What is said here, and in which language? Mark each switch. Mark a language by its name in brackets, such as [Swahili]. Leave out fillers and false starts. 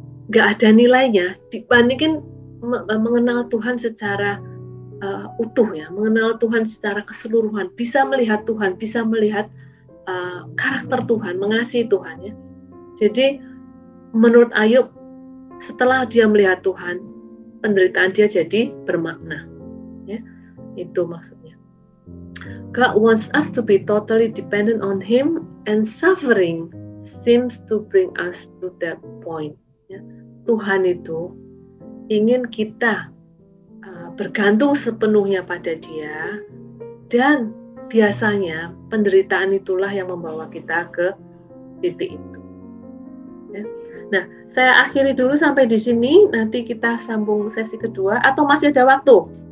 [Indonesian] nggak ada nilainya dibandingin mengenal Tuhan secara utuh ya, mengenal Tuhan secara keseluruhan, bisa melihat Tuhan, bisa melihat karakter Tuhan, mengasihi Tuhan ya. Jadi menurut Ayub, setelah dia melihat Tuhan, penderitaan dia jadi bermakna ya. Itu maksudnya. [English] God wants us to be totally dependent on Him, and suffering seems to bring us to that point ya. [Indonesian] Tuhan itu ingin kita bergantung sepenuhnya pada Dia, dan biasanya penderitaan itulah yang membawa kita ke titik itu. Ya. Nah, saya akhiri dulu sampai di sini. Nanti kita sambung sesi kedua, atau masih ada waktu?